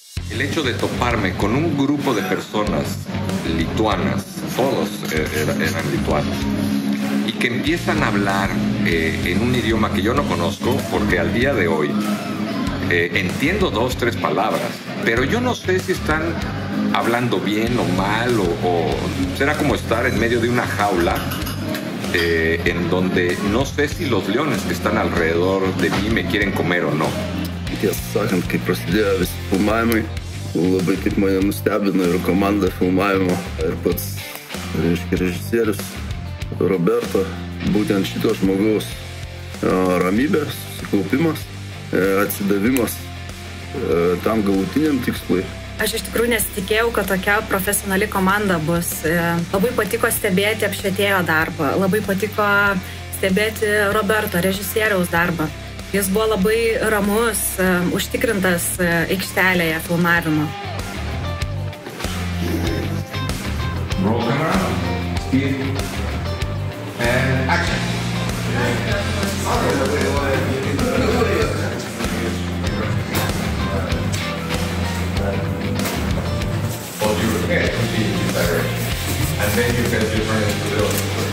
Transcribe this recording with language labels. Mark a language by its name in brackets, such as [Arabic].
[Spanish] El hecho de toparme con un grupo de personas lituanas, todos eran lituanos, y que empiezan a hablar en un idioma que yo no conozco, porque al día de hoy entiendo 2, 3 palabras, pero yo no sé si están hablando bien o mal, o será como estar en medio de una jaula en donde no sé si los leones que están alrededor de mí me quieren comer o no. [Lithuanian] Tiesą sakant, kai prasidėjo visi filmavimai, labai taip mane nustebino ir komanda filmavimo, ir pats režisierius Roberto, būtent šito žmogaus ramybė, susikaupimas, atsidavimas tam galutiniam tikslui. Aš iš tikrųjų nesitikėjau, kad tokia profesionali komanda bus. Labai patiko stebėti apšvietėjo darbą, labai patiko stebėti Roberto, režisieriaus darbą. Jis buvo labai ramus, užtikrintas aikštelėje filmavimo. [English] Roll camera, speed, and action. Well, you can continue this direction, and then you can just run into the building.